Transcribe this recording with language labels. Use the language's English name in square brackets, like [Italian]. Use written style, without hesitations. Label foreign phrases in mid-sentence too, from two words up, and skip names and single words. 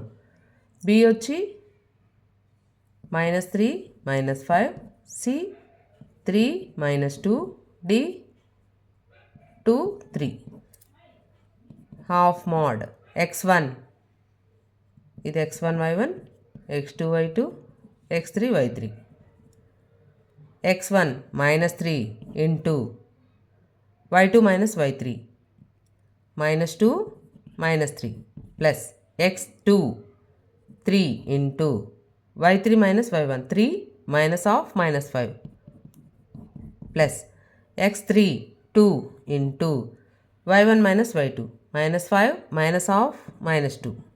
[Telugu] బి వచ్చి -3 -5, సి 3 -2, డి 2 3. [English] half mod [Telugu] x1 ఇది x1 y1, x2 y2, x3 y3. [English] x1 -3 into y2 -y3 -2 -3 plus x2 3 into y3 -y1 3 -of -5 plus x3 2 into y1 -y2 -5 -of -2.